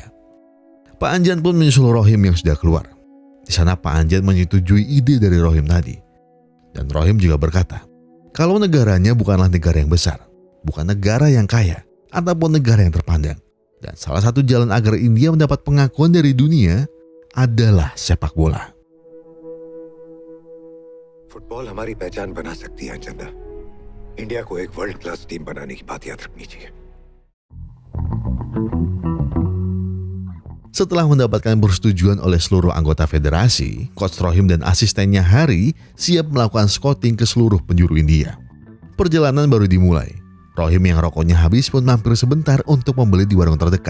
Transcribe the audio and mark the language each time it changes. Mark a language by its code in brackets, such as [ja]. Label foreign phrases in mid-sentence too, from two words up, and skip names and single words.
[id] Pak Anjan pun menyusul Rohim yang sudah keluar. Di sana Pak Anjan menyetujui ide dari Rohim tadi. Dan Rohim juga berkata, kalau negaranya bukanlah negara yang besar, bukan negara yang kaya, ataupun negara yang terpandang. Dan salah satu jalan agar India mendapat pengakuan dari dunia adalah sepak bola. [hi] फुटबॉल हमारी पहचान बना सकती है चंदा। इंडिया को एक [en] world class team [hi] बनाने की बात याद रखनी चाहिए। [id] Setelah mendapatkan persetujuan oleh seluruh anggota federasi, Coach Rohim dan asistennya Hari siap melakukan scouting ke seluruh penjuru India. Perjalanan baru dimulai. Rohim yang rokoknya habis pun mampir sebentar untuk membeli di warung terdekat.